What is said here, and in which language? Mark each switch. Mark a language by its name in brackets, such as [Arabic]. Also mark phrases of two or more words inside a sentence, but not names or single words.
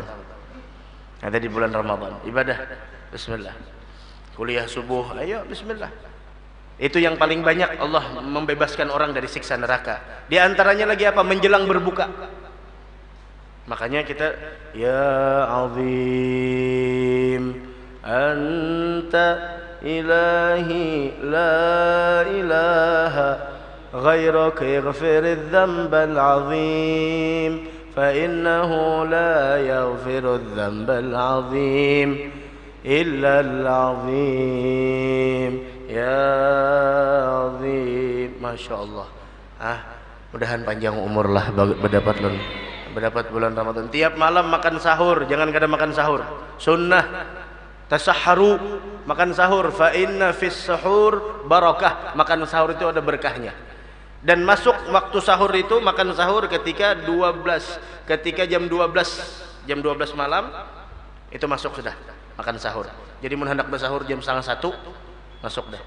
[Banjar] Ada di bulan Ramadan, ibadah, bismillah. Kuliah subuh, ayo bismillah. Itu yang paling banyak Allah membebaskan orang dari siksa neraka. Di antaranya lagi apa? Menjelang berbuka. Makanya kita, [Arabic] يا عظيم أنت إلهي لا إله غيرك يغفر الذنب العظيم فإنه لا يغفر الذنب العظيم إلا العظيم يا عظيم. ما شاء الله. [Banjar] Mudahan panjang umur lah berdapat bulan Ramadan. Tiap malam makan sahur, jangan kadang makan sahur. Sunnah tasahharu, makan sahur. [Arabic] فإن في السحور بركة. [Banjar] Makan sahur itu ada berkahnya. Dan masuk waktu sahur itu, makan sahur ketika jam 12 malam itu masuk sudah makan sahur. Jadi mun hendak bersahur jam 12:30 masuk dah.